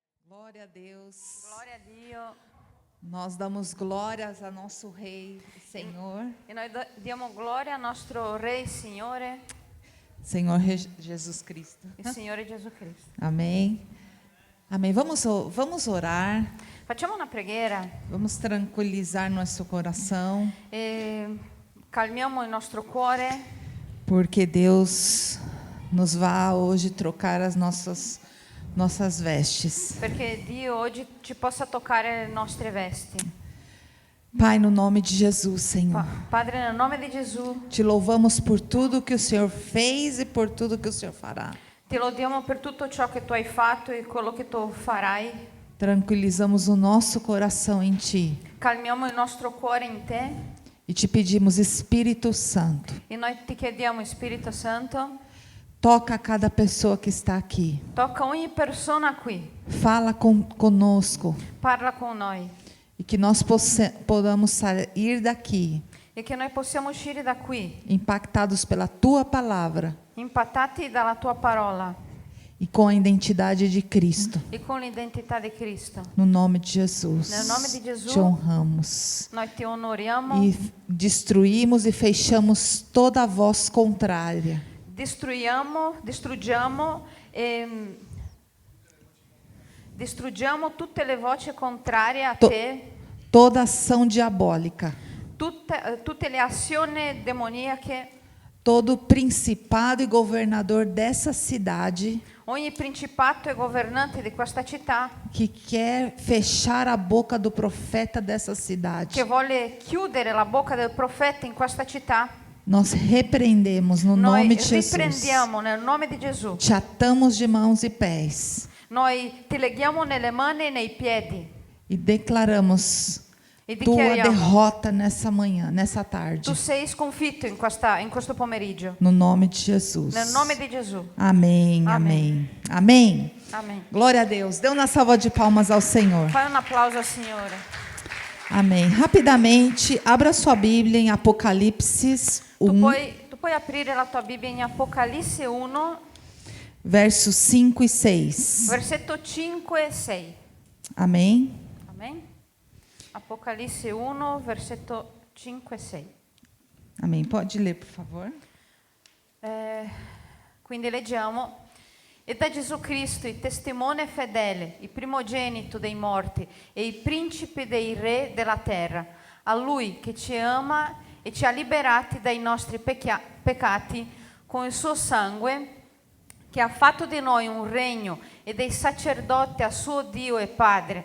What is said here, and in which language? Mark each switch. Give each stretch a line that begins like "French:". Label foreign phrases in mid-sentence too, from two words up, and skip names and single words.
Portuguese: Glória a Deus.
Italian: Gloria a Dio.
Portuguese: Nós damos glórias a nosso Rei, Senhor.
Italian: E noi diamo gloria al nostro Re, Signore,
Portuguese: Senhor Jesus Cristo.
Italian: il Signore Gesù Cristo.
Portuguese: Amém. Amém. Vamos orar.
Italian: Facciamo una preghiera
Portuguese: Vamos tranquilizar nosso coração.
Italian: e calmiamo il nostro cuore,
Portuguese: Porque Deus nos vai hoje trocar as nossas vestes.
Italian: perché Dio oggi ci possa toccare le nostre vesti.
Portuguese: Pai, no nome de Jesus, Senhor.
Italian: Padre, nel nome di Gesù,
Portuguese: Te louvamos por tudo que o Senhor fez e por tudo que o Senhor fará.
Italian: ti lodiamo per tutto ciò che tu hai fatto e quello che tu farai.
Portuguese: Tranquilizamos o nosso coração em Ti.
Italian: Calmiamo il nostro cuore in te
Portuguese: E te pedimos, Espírito Santo,
Italian: e noi ti chiediamo, Spirito Santo,
Portuguese: toca a cada pessoa que está aqui.
Italian: tocca ogni persona qui,
Portuguese: Fala conosco.
Italian: parla con noi
Portuguese: E que nós podamos sair daqui
Italian: e che noi possiamo uscire da qui
Portuguese: impactados pela Tua palavra
Italian: impattati dalla tua parola
Portuguese: e com a identidade de Cristo.
Italian: e con l'identità di Cristo.
Portuguese: No nome de Jesus.
Italian: Nel nome di Gesù.
Portuguese: Te honramos.
Italian: Noi ti onoriamo,
Portuguese: E destruímos e fechamos toda a voz contrária.
Italian: distruggiamo e distruggiamo tutte le voci contrarie a te,
Portuguese: Toda ação diabólica.
Italian: tutte le azioni demoniache,
Portuguese: Todo principado e governador dessa cidade
Italian: ogni principato e governante di questa città
Portuguese: que quer fechar a boca do profeta dessa cidade.
Italian: che vuole chiudere la bocca del profeta in questa città,
Portuguese: Nós repreendemos no
Italian: noi
Portuguese: nome de Jesus.
Italian: riprendiamo nel nome di Gesù.
Portuguese: Te atamos de mãos e pés
Italian: Noi ti leghiamo nelle mani e nei piedi
Portuguese: e declaramos
Italian: e
Portuguese: tua
Italian: dichiariamo:
Portuguese: derrota nessa manhã, nessa tarde.
Italian: tu sei sconfitto in questo pomeriggio.
Portuguese: No nome de Jesus.
Italian: Nel nome di Gesù.
Portuguese: Amém, amém, amém.
Italian: Amen.
Portuguese: Glória a Deus. Dê uma salva de palmas ao Senhor.
Italian: Fai un applauso al Signore.
Portuguese: Amém. Rapidamente, abra sua Bíblia em Apocalipse
Italian: Tu 1, puoi aprire la tua Bibbia in Apocalisse 1,
Portuguese: versos 5 e 6.
Italian: versetto 5 e 6.
Portuguese: Amém.
Italian: Amen. Apocalisse 1, versetto 5 e 6.
Portuguese: Amém. Pode ler, por favor.
Italian: Quindi leggiamo: e da Gesù Cristo, il testimone fedele, il primogenito dei morti e il principe dei re della terra, a Lui che ci ama e ci ha liberati dai nostri peccati con il suo sangue, che ha fatto di noi un regno e dei sacerdoti a suo Dio e Padre.